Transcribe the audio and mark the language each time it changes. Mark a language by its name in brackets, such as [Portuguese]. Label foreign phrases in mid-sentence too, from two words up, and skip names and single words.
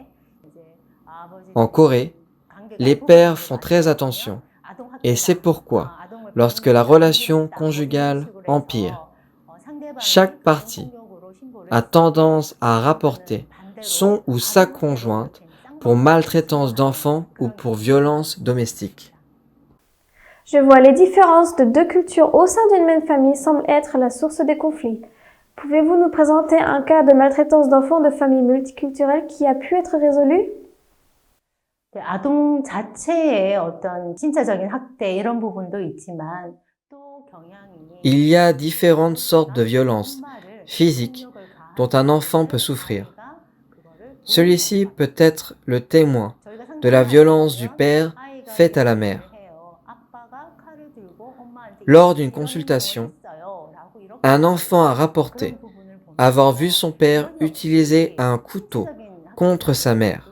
[French] En Corée, les pères font très attention, et c'est pourquoi, lorsque la relation conjugale empire, chaque partie a tendance à rapporter son ou sa conjointe pour maltraitance d'enfants ou pour violence domestique. Je vois les différences de deux cultures au sein d'une même famille semblent être la source des conflits. Pouvez-vous nous présenter un cas de maltraitance d'enfants de familles multiculturelles qui a pu être résolu? [Korean] 아동 자체의 어떤 신체적인 학대 이런 부분도 있지만 또 경향이 [French] Il y a différentes sortes de violences physiques dont un enfant peut souffrir. Celui-ci peut être le témoin de la violence du père faite à la mère. Lors d'une consultation, un enfant a rapporté avoir vu son père utiliser un couteau contre sa mère.